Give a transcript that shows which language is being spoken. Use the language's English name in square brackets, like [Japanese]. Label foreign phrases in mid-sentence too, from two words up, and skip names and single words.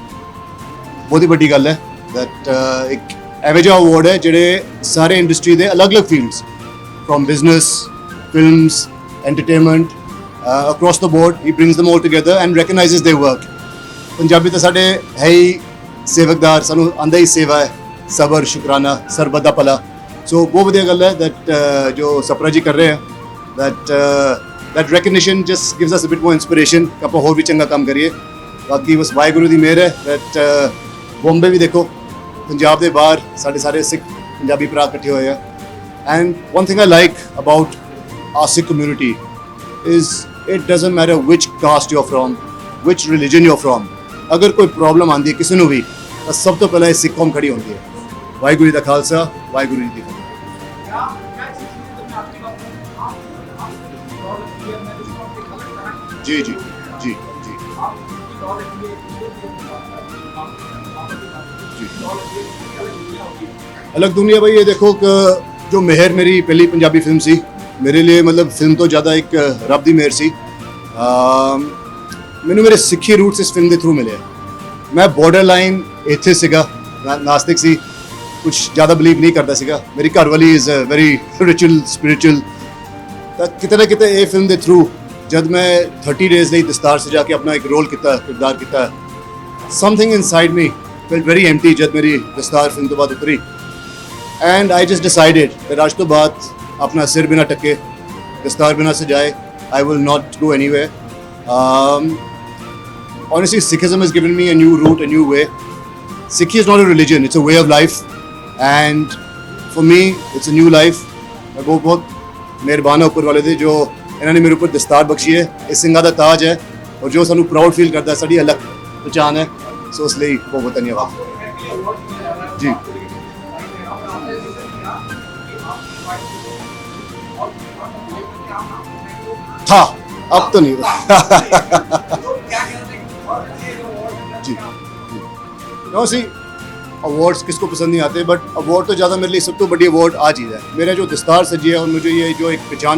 [Punjabi] ਬਹੁਤ ਹੀ ਬੜੀ ਗੱਲ ਹੈ [English] दैट [Punjabi] ਇੱਕ ਏਵੇਜਾ ਅਵਾਰਡ ਹੈ ਜਿਹੜੇ ਸਾਰੇ ਇੰਡਸਟਰੀ ਦੇ ਅਲੱਗ ਅਲੱਗ [English] fields from business, films, entertainment across the board ही brings them all together and recognizes their work. [Punjabi] ਪੰਜਾਬੀ ਤਾਂ ਸਾਡੇ ਹੈ ਹੀ ਸੇਵਕਦਾਰ, ਸਾਨੂੰ ਆਉਂਦਾ ਹੀ ਸੇਵਾ ਹੈ, ਸਬਰ, ਸ਼ੁਕਰਾਨਾ, ਸਰਬੱਤ ਦਾ ਭਲਾ. ਸੋ ਬਹੁਤ ਵਧੀਆ ਗੱਲ ਹੈ ਦੈਟ ਜੋ ਸਪਰਾ ਜੀ ਕਰ ਰਹੇ ਹੈਂ, [English] that recognition just gives us a bit more inspiration [Punjabi] ਕਿ ਆਪਾਂ ਹੋਰ ਵੀ ਚੰਗਾ ਕੰਮ ਕਰੀਏ. ਬਾਕੀ ਬਸ ਵਾਹਿਗੁਰੂ ਦੀ ਮਿਹਰ ਹੈ that ਬੰਬੇ ਵੀ ਦੇਖੋ, ਪੰਜਾਬ ਦੇ ਬਾਹਰ ਸਾਡੇ ਸਾਰੇ ਸਿੱਖ ਪੰਜਾਬੀ ਭਰਾ ਇਕੱਠੇ ਹੋਏ ਆ. [English] And one thing I like about our Sikh community is it doesn't matter which caste you're from, which religion you're from. [Punjabi] ਅਗਰ ਕੋਈ ਪ੍ਰੋਬਲਮ ਆਉਂਦੀ ਹੈ ਕਿਸੇ ਨੂੰ ਵੀ ਤਾਂ ਸਭ ਤੋਂ ਪਹਿਲਾਂ ਇਹ ਸਿੱਖ ਕੌਮ ਖੜੀ ਹੁੰਦੀ ਹੈ. ਵਾਹਿਗੁਰੂ ਜੀ ਦਾ ਖਾਲਸਾ, ਵਾਹਿਗੁਰੂ ਜੀ ਦੀ ਫਤਿਹ. जी जी जी जी अलग दुनिया भाई. [Hindi] ये देखो कि जो मेहर मेरी पहली पंजाबी फिल्म सी मेरे लिए, मतलब फिल्म तो ज़्यादा एक [Punjabi] ਰੱਬ ਦੀ ਮਿਹਰ ਸੀ. [Hindi] मैंने मेरे सिक्खी रूट्स इस फिल्म के थ्रू मिले. मैं [English] border line atheist [Hindi] सीगा, नास्तिक सी, कुछ ज़्यादा बिलीव नहीं करता सीगा. मेरी घर वाली [English] is very ritual spiritual. [Hindi] किते ना किते ये फिल्म के थ्रू जब मैं 30 डेज [Punjabi] ਲਈ ਦਸਤਾਰ ਸਜਾ ਕੇ ਆਪਣਾ ਇੱਕ ਰੋਲ ਕੀਤਾ ਕਿਰਦਾਰ ਕੀਤਾ [English] something inside me felt very empty [Punjabi] ਜਦ ਮੇਰੀ ਦਸਤਾਰ ਫਿਲਮ ਤੋਂ ਬਾਅਦ ਉਤਰੀ [English] and I just decided [Punjabi] that ਅੱਜ ਤੋਂ ਬਾਅਦ ਆਪਣਾ ਸਿਰ ਬਿਨਾ ਟੱਕੇ ਦਸਤਾਰ ਬਿਨਾ ਸਜਾਏ [English] I will not go anywhere. Honestly, Sikhism has given me a new route, a new way. Sikhi is not a religion, it's a way of life. And for me, it's a new life. [Hindi] मैं बहुत [Punjabi] ਮਿਹਰਬਾਨ ਹਾਂ ਉੱਪਰ ਵਾਲੇ ਦੇ ਜੋ ਇਹਨਾਂ ਨੇ ਮੇਰੇ ਉੱਪਰ ਦਸਤਾਰ ਬਖਸ਼ੀ ਹੈ ਇਹ ਸਿੰਘਾਂ ਦਾ ਤਾਜ ਹੈ ਔਰ ਜੋ ਸਾਨੂੰ [English] proud feel [Punjabi] ਕਰਦਾ ਸਾਡੀ ਅਲੱਗ ਪਛਾਣ ਹੈ ਸੋ ਇਸ ਲਈ ਬਹੁਤ ਬਹੁਤ ਧੰਨਵਾਦ ਜੀ [Hindi] था अब तो नहीं जी नो सी अवार्ड्स किसको पसंद नहीं आते बट अवार्ड तो ज़्यादा मेरे लिए सब तो बड़ी अवार्ड आज चीज़ है मेरा जो दस्तार सजी है और मुझे ये जो एक पहचान